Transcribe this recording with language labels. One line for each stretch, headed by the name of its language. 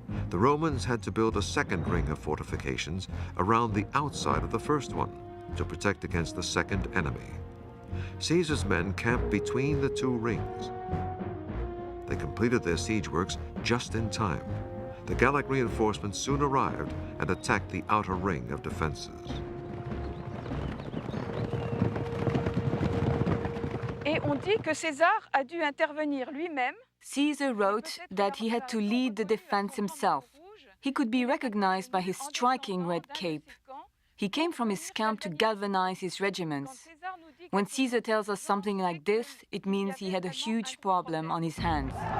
English: The Romans had to build a second ring of fortifications around the outside of the first one to protect against the second enemy. Caesar's men camped between the 2 rings. They completed their siege works just in time. The Gallic reinforcements soon arrived and attacked the outer ring of defenses.
French: Et on dit que César a dû intervenir lui-même.
English: Caesar wrote that he had to lead the defense himself. He could be recognized by his striking red cape. He came from his camp to galvanize his regiments. When Caesar tells us something like this, it means he had a huge problem on his hands.